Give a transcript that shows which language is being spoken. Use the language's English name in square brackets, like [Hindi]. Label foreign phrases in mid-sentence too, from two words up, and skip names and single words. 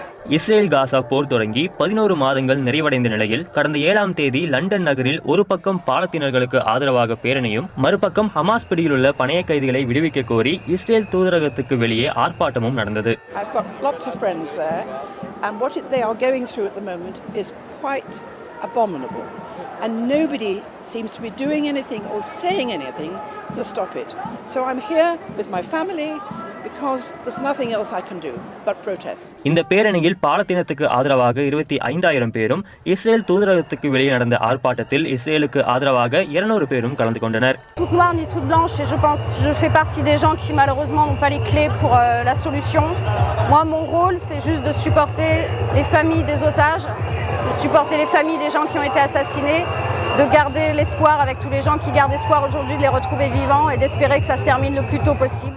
[Tamil] இஸ்ரேல் காசா போர் தொடங்கி 11 மாதங்கள் நிறைவடைந்த நிலையில் கடந்த 7ஆம் தேதி லண்டன் நகரில் ஒரு பக்கம் பாலத்தினர்களுக்கு ஆதரவாக பேரணியும் மறுபக்கம் ஹமாஸ் பிடியில் உள்ள பணைய கைதிகளை விடுவிக்க கோரி இஸ்ரேல் தூதரகத்துக்கு வெளியே ஆர்ப்பாட்டமும் நடந்தது. [English] I've got lots of friends there and what they are going through at the moment is quite abominable and nobody seems to be doing anything or saying anything to stop it. So I'm here with my family because there's nothing else I can do but protest. [Tamil] இந்த பேரணியில் பாலத்தினத்துக்கு ஆதரவாக 25,000 பேரும் இஸ்ரேல் தூதரகத்துக்கு வெளியே நடந்த ஆர்ப்பாட்டத்தில் இஸ்ரேலுக்கு ஆதரவாக 200 பேரும் கலந்து கொண்டனர். [French] Toute noire ni toute blanche et je fais partie des gens qui malheureusement n'ont pas les clés pour la solution. Moi mon rôle c'est juste de supporter les familles des otages, de supporter les familles des gens qui ont été assassinés, de garder l'espoir avec tous les gens qui gardent espoir aujourd'hui de les retrouver vivants et d'espérer que ça se termine le plus tôt possible.